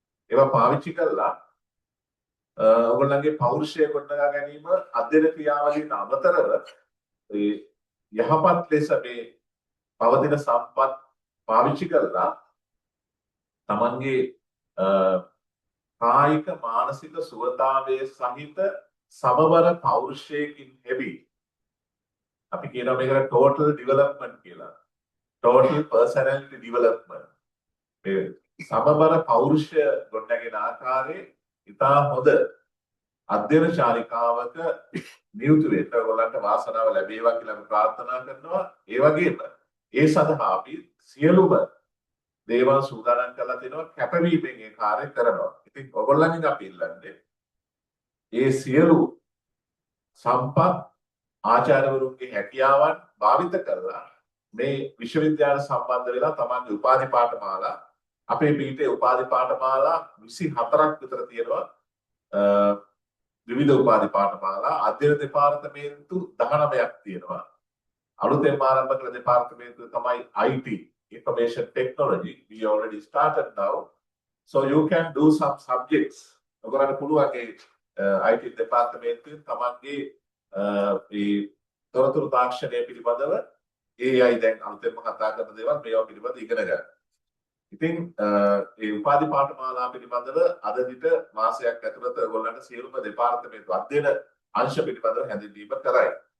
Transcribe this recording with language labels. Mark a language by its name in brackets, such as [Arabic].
[Sinhala] ඒවා පාවිච්චි කරලා ඔයගොල්ලන්ගේ පෞරුෂය ගොඩනගා ගැනීම අධ්‍යයන ක්‍රියාවලියට අමතරව ඒ යහපත් ලෙස මේ පවතින සම්පත් පාවිච්චි කරලා තමන්ගේ කායික මානසික සුවතාවයේ සහිත සමබර පෞරුෂයකින් ලැබී අපි කියනවා මේකට [English] total development [Sinhala] කියලා. [English] total personality development. [Sinhala] මේ සමබර පෞරුෂය ගොඩනගෙන ආකාරයේ ඉතා හොඳ අධ්‍යයන ශාලිකාවක නියුතු වෙන්න ඔයගොල්ලන්ට වාසනාව ලැබේවා කියලා අපි ප්‍රාර්ථනා කරනවා. ඒ වගේම ඒ සඳහා අපි සියලුම දේවල් සූදානම් කරලා තිනවා කැපවීමෙන් ඒ කාර්ය කරනවා. ඉතින් ඔයගොල්ලන්ගෙන් අපි ඉල්ලන්නේ ඒ සියලු සම්පත් ආචාර්යවරුන්ගේ හැකියාවන් භාවිත කරලා මේ විශ්වවිද්‍යාල සම්බන්ධ වෙලා තමන්ගේ උපාධි පාඨමාලා අපේ පීඨයේ උපාධි පාඨමාලා 24ක් විතර තියෙනවා. විවිධ උපාධි පාඨමාලා අධ්‍යයන දෙපාර්තමේන්තු 19ක් තියෙනවා. අලුතෙන් ආරම්භ කළ දෙපාර්තමේන්තුව තමයි IT information technology. [English] We already started now, so you can do some subjects. [Sinhala] ඔයගොල්ලන්ට පුළුවන් ඒ IT දෙපාර්තමේන්තුවේ තමන්ගේ මේ තොරතුරු තාක්ෂණය පිළිබඳව AI දැන් අලුතෙන්ම කතා කරන දේවල් මේවා පිළිබඳව ඉගෙන ගන්න. ඉතින් ඒ උපාධි පාඨමාලා පිළිබඳව අද දිට මාසයක් ඇතුළත ඔයගොල්ලන්ට සියලුම දෙපාර්තමේන්තු අධ්‍යයන අංශ පිළිබඳව හැඳින්වීම කරයි.